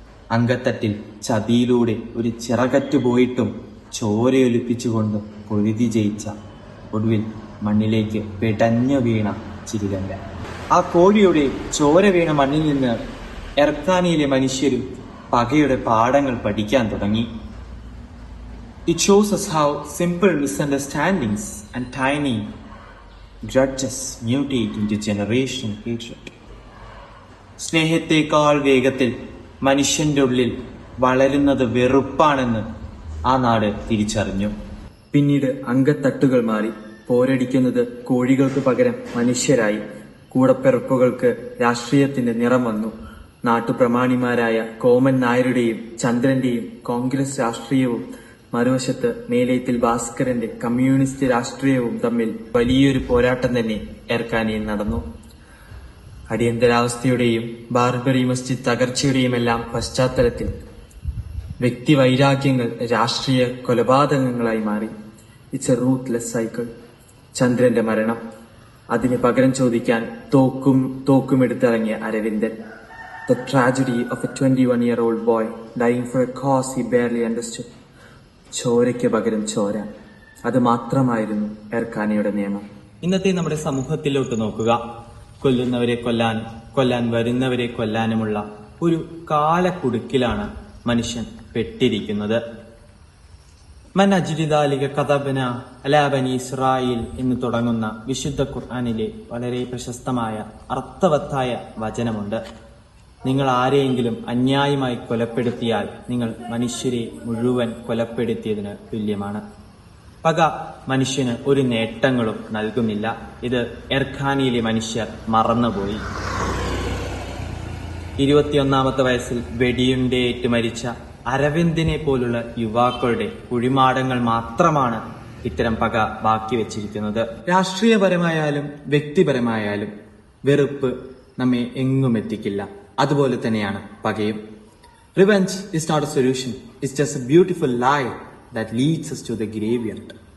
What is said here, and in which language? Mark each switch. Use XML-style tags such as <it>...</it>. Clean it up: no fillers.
<ml>അങ്കത്തട്ടിൽ ചതിയിലൂടെ ഒരു ചിറകറ്റു പോയിട്ടും ചോരയൊലിപ്പിച്ചുകൊണ്ട് പൊരുതി ജയിച്ച, ഒടുവിൽ മണ്ണിലേക്ക് പിടഞ്ഞു വീണ ചിരികണ്ഠൻ. ആ കോഴിയുടെ ചോര വീണ മണ്ണിൽ നിന്ന് എർക്കാനയിലെ മനുഷ്യരും പകയുടെ പാഠങ്ങൾ പഠിക്കാൻ തുടങ്ങി.</ml> <en>It shows us how simple misunderstandings and tiny grudges mutate into generational hatred.</en> <ml>സ്നേഹത്തെക്കാൾ വേഗത്തിൽ മനുഷ്യന്റെ ഉള്ളിൽ വളരുന്നത് വെറുപ്പാണെന്ന് ആ നാട് തിരിച്ചറിഞ്ഞു. പിന്നീട് അങ്കത്തട്ടുകൾ മാറി പോരടിക്കുന്നത് കോഴികൾക്ക് പകരം മനുഷ്യരായി. കൂടപ്പിറപ്പുകൾക്ക് രാഷ്ട്രീയത്തിന്റെ നിറം വന്നു. നാട്ടുപ്രമാണിമാരായ കോമൻ നായരുടെയും ചന്ദ്രന്റെയും കോൺഗ്രസ് രാഷ്ട്രീയവും മറുവശത്ത് മേലേത്തിൽ ഭാസ്കരന്റെ കമ്മ്യൂണിസ്റ്റ് രാഷ്ട്രീയവും തമ്മിൽ വലിയൊരു പോരാട്ടം തന്നെ എർക്കാനയിൽ നടന്നു. അടിയന്തരാവസ്ഥയുടെയും ബാർബറി മസ്ജിദ് തകർച്ചയുടെയുമെല്ലാം പശ്ചാത്തലത്തിൽ വ്യക്തിവൈരാഗ്യങ്ങൾ രാഷ്ട്രീയ കൊലപാതകങ്ങളായി മാറി.</ml> <en>It's a ruthless cycle.</en> <ml>ചന്ദ്രന്റെ മരണം, അതിന് പകരം ചോദിക്കാൻ തോക്കുമെടുത്തിറങ്ങിയ Aravindan.</ml> <en>The tragedy of a 21-year-old boy dying for a cause he barely understood.</en> <ml>ചോരയ്ക്ക് പകരം ചോര, അത് മാത്രമായിരുന്നു എർക്കാനയുടെ നിയമം. ഇന്നത്തെ നമ്മുടെ സമൂഹത്തിലോട്ട് നോക്കുക. കൊല്ലുന്നവരെ കൊല്ലാനും കൊല്ലാൻ വരുന്നവരെ കൊല്ലാനുമുള്ള ഒരു കാലക്കുടുക്കിലാണ് മനുഷ്യൻ പെട്ടിരിക്കുന്നത്.</ml> <ar>മൻ അജ്രിദാലിക കതബന അലാ ബനി ഇസ്രായേൽ</ar> <ml>എന്ന് തുടങ്ങുന്ന വിശുദ്ധ ഖുർആനിലെ വളരെ പ്രശസ്തമായ അർത്ഥവത്തായ വചനമുണ്ട്. നിങ്ങൾ ആരെയെങ്കിലും അന്യായമായി കൊലപ്പെടുത്തിയാൽ നിങ്ങൾ മനുഷ്യരെ മുഴുവൻ കൊലപ്പെടുത്തിയതിന് തുല്യമാണ്. പക മനുഷ്യന് ഒരു നേട്ടങ്ങളും നൽകുന്നില്ല. ഇത് എർക്കാനയിലെ മനുഷ്യർ മറന്നുപോയി. 21ാമത്തെ വയസ്സിൽ വെടിയുണ്ടേറ്റ് മരിച്ച അരവിന്ദിനെ പോലുള്ള യുവാക്കളുടെ കുഴിമാടങ്ങൾ മാത്രമാണ് ഇത്തരം പക ബാക്കി വെച്ചിരിക്കുന്നത്. രാഷ്ട്രീയപരമായാലും വ്യക്തിപരമായാലും വെറുപ്പ് നമ്മെ എങ്ങും എത്തിക്കില്ല. അതുപോലെ തന്നെയാണ് പകയും.</ml> <en>Revenge is not a solution. It's just a beautiful lie that leads us to the graveyard.</en>